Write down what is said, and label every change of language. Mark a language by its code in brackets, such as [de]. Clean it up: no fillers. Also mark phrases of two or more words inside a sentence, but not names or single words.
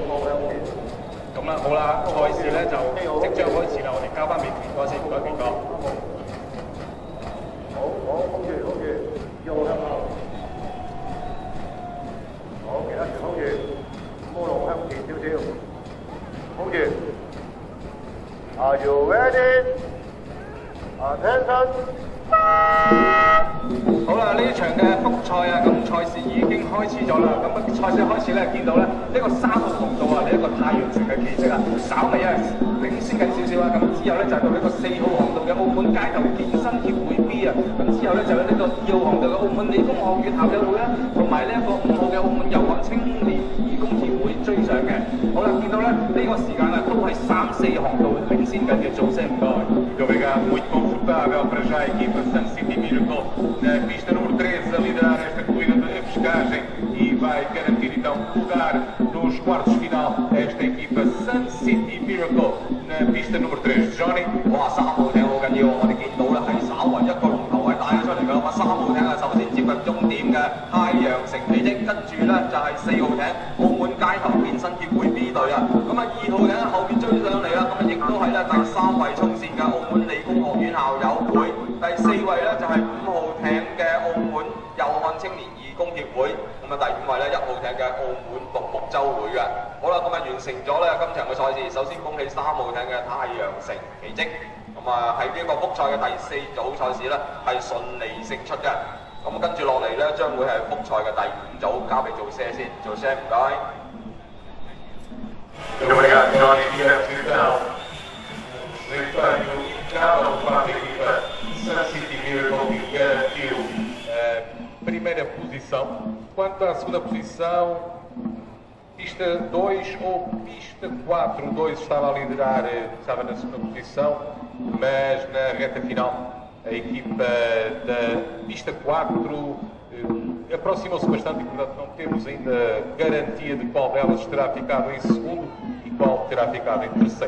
[yue] 咁啦，好啦，賽事咧就即將開始啦，我哋交翻俾權哥先，唔該權哥。好，控住，1路向後。好，其他船控住，5號龍向前少少，控住。 [en] Are you ready? [yue] Attention！好啦，呢場嘅複賽啊，咁賽事已經開始咗啦。咁賽事開始咧，見到咧呢個3號航道啊，呢一個太陽城嘅奇蹟啊，稍微啊領先緊少少啊。咁之後咧就係到呢個4號航道嘅澳門街頭健身協會 B 啊。咁之後咧就有呢個2號航道嘅澳門理工學院校友會啦，同埋呢一個5號嘅澳門遊漢青年義工協會追上嘅。好啦，見到咧呢個時間啊，都係3、4航道領先緊嘅，做聲唔該。 [pt] Muito confortável para já a equipa Sun City Miracle na pista número 13 a liderar esta corrida de pescagem e vai garantir então lugar nos quartos final esta equipa Sun City Miracle na pista número 3. Johnny， [yue] 哇，3號艇好緊要，我哋見到咧係稍為一個龍頭係帶咗出嚟㗎啦。3號艇啊，首先接近終點嘅太陽城奇蹟，跟住咧就係4號艇澳門街頭健身協會 B 隊啊。咁啊2號艇後邊追上嚟啦，咁啊亦都係咧第3位衝線嘅澳門理工學院校友會，第4位咧就係5號艇嘅澳門遊漢青年義工協會，咁啊第5位咧1號艇嘅澳門獨木舟會嘅。好啦，咁啊完成咗咧今場嘅賽事，首先恭喜3號艇嘅太陽城奇蹟，咁啊喺呢個複賽嘅第4組賽事咧係順利勝出嘅。咁跟住落嚟咧將會係複賽嘅第5組，交俾做些先，做些唔該。 [pt] Obrigado, Johnny. Então, levando cada para a equipa Sun City Miracle que garantiu a primeira posição. Quanto à segunda posição, pista 2 ou pista 4, o 2 estava a liderar, estava na segunda posição, mas na reta final a equipa da pista 4 aproximou-se bastante e, portanto, não temos ainda garantia de qual delas terá ficado em segundo e qual terá ficado em terceiro.